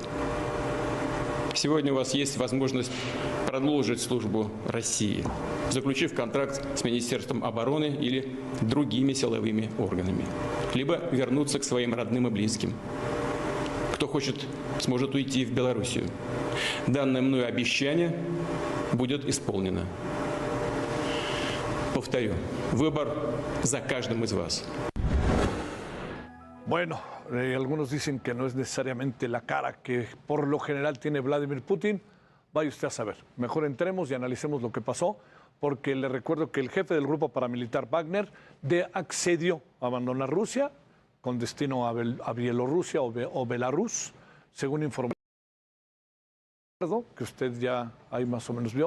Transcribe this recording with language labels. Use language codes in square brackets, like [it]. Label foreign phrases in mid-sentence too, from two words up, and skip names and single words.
[ru] Сегодня у вас есть возможность продолжить службу России, заключив контракт с Министерством обороны или другими силовыми органами, либо вернуться к своим родным и близким. Кто хочет, сможет уйти в Белоруссию. Данное мною обещание будет исполнено. Повторю, выбор за каждым из вас. [es] Bueno, algunos dicen que no es necesariamente la cara que por lo general tiene Vladimir Putin. Vaya usted a saber. Mejor entremos y analicemos lo que pasó, porque le recuerdo que el jefe del grupo paramilitar Wagner accedió a abandonar Rusia con destino a Bielorrusia o Belarus, según informó que usted ya ahí más o menos vio.